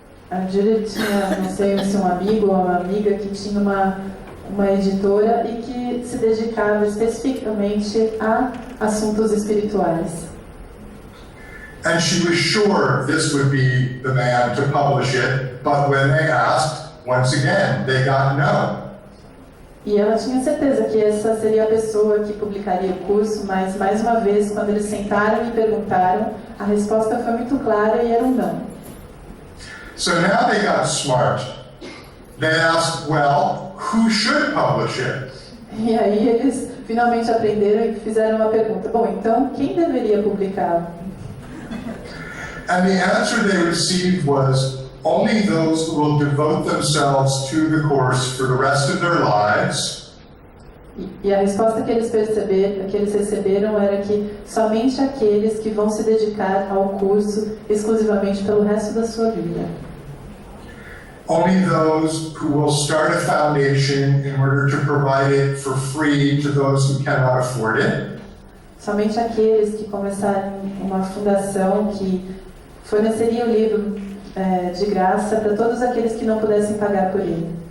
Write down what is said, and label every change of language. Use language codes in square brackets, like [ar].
[pt] A Judy tinha, não sei se um amigo ou uma amiga que tinha uma editora e que se dedicava especificamente a assuntos espirituais. [en] And she was sure this would be the man to publish it, but when they asked, once again, they got no. [pt] E ela tinha certeza que essa seria a pessoa que publicaria o curso, mas mais uma vez, quando eles sentaram e perguntaram, a resposta foi muito clara e era um não. [en] So now they got smart. They asked, well, who should publish it? [pt] E aí eles finalmente aprenderam e fizeram uma pergunta. Bom, então quem deveria publicar? [en] And the answer they received was, only those who will devote themselves to the course for the rest of their lives. [pt] E a resposta que eles receberam era que somente aqueles que vão se dedicar ao curso exclusivamente pelo resto da sua vida. [en] Only those who will start a foundation in order to provide it for free to those who cannot afford it. [pt] Somente aqueles que começarem uma fundação que forneceria o livro de graça para todos aqueles que não pudessem pagar por ele.